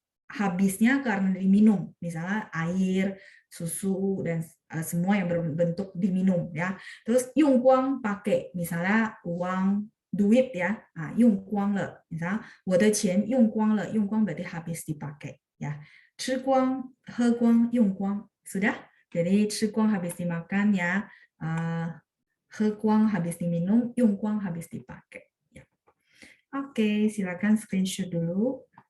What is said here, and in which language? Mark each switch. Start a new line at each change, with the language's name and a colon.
Indonesian: Habisnya karena diminum, misalnya air, susu dan semua yang berbentuk diminum ya. Terus 用光 pakai, misalnya uang, duit ya. Nah, 用光了, misalnya
Chinese: 我的钱用光了,
Indonesian: 用光 berarti habis dipakai ya.
Chinese: 吃光, 喝光, 用光, sudah?
Indonesian: Jadi 吃光 habis dimakan ya, 喝光 habis diminum, 用光 habis dipakai. Ya. Oke, silakan screenshot dulu.